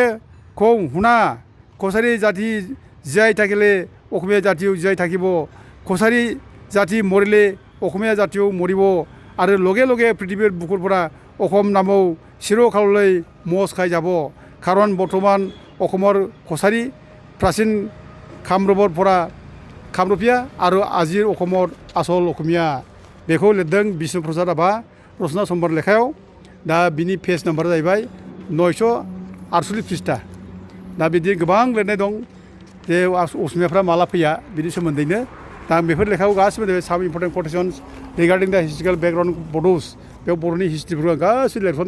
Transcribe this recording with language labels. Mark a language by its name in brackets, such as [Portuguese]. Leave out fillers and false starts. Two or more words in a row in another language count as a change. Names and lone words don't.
[Assamese] কওঁ শুনা কছাৰী জাতি জীয়াই থাকিলে অসমীয়া জাতিও জীয়াই থাকিব কছাৰী জাতি মৰিলে অসমীয়া জাতিও মৰিব আৰু লগে লগে পৃথিৱীৰ বুকুৰ পৰা অসম নামও চিৰকাললৈ মচ খাই যাব কাৰণ বৰ্তমান অসমৰ কছাৰী প্ৰাচীন কামৰূপৰ পৰা কামৰূপীয়া আৰু আজিৰ অসমৰ আচল অসমীয়া [Bodo] बेखौ लिरदों बिष्णु प्रसाद राभा रचना सम्बर लेखायाव दा बिनि पेज नाम्बारा जाहैबाय 948 पृष्ठा दा बिदि गोबां लिरनाय दं जे असमियाफ्रा माला फैया बिनि सोमोन्दैनो दा आं बेफोर लेखायाव गासिबो [English] some important quotations regarding the historical background [Bodo] बड'स बेयाव बर'नि हिस्ट्रिफोरखौ आं गासिबो लिरफानानै